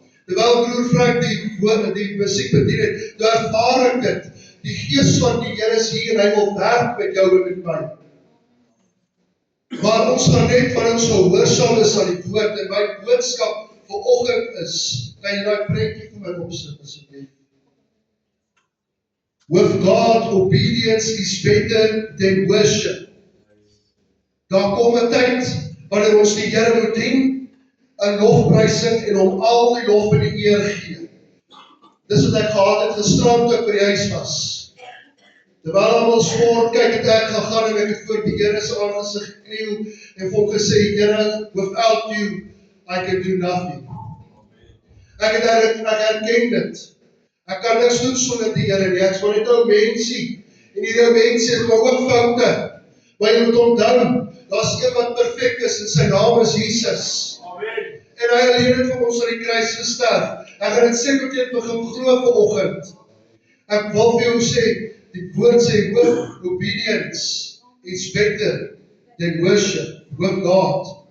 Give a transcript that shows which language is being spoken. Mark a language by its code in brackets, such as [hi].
[af] Terwyl broer Frank die musiek bedien het, toe ervaar ek dit. Die gees van die Here is hier, hy wil werk met jou en met my. Maar ons gaan net van ons gehoorsaam is aan die woord, en my boodskap vanoggend is, kan jy daai prentjie vir my opsit asseblief? [en] With God, obedience is better than worship. [af] Daar kom 'n tyd wanneer ons die Here moet dien in lofprysing en hom al die lof en die eer gee. Dis wat ek gehad het gisterand toe ek by die huis was. Terwyl almal sport kyk, het ek gegaan en ek het voor die Here se aangesig gekniel en vir hom gesê, Here, without you, I can do nothing. Ek herken dit. Ek kan niks doen sonder die Here nie. Ek is maar net 'n ou mensie. En hierdie ou mensie het maar ook foute. Maar jy moet onthou, daar's een wat perfek is en sy naam is Jesus. Amen. En hy alleen het vir ons aan die kruis gesterf. Ek gaan dit seker teen begin glo vanoggend. [en] Ek wil vir jou sê, die woord sê, with obedience is better than worship with God.